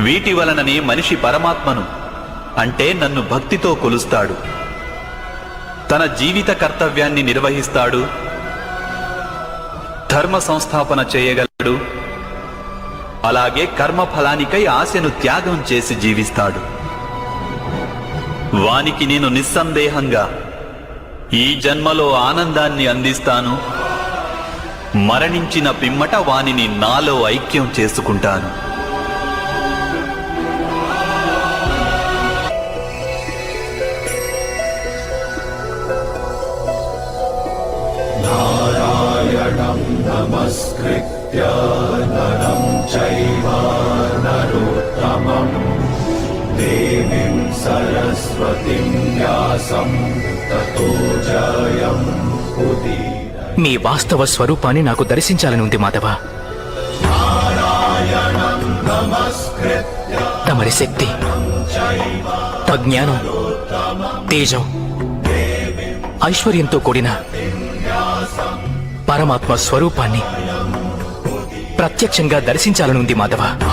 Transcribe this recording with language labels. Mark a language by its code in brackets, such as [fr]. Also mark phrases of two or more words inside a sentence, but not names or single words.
[te] వీటి వలననే మనిషి పరమాత్మను అంటే నన్ను భక్తితో కొలుస్తాడు, తన జీవిత కర్తవ్యాన్ని నిర్వహిస్తాడు, ధర్మ సంస్థాపన చేయగలడు, అలాగే కర్మఫలానికై ఆశను త్యాగం చేసి జీవిస్తాడు. వానికి నేను నిస్సందేహంగా ఈ జన్మలో ఆనందాన్ని అందిస్తాను, మరణించిన పిమ్మట వానిని నాలో ఐక్యం చేసుకుంటాను. [sa] नमस्कृत्य नरं चैव नरोत्तमं देवीं सरस्वतीं व्यासं ततो जयं उदीरये। [te] మీ వాస్తవ స్వరూపాన్ని నాకు దర్శించాలని ఉంది మాధవ. తమరి శక్తి, ప్రజ్ఞానం, తేజం, ఐశ్వర్యంతో కూడిన పరమాత్మ స్వరూపాన్ని ప్రత్యక్షంగా దర్శించాలని ఉంది మాధవ.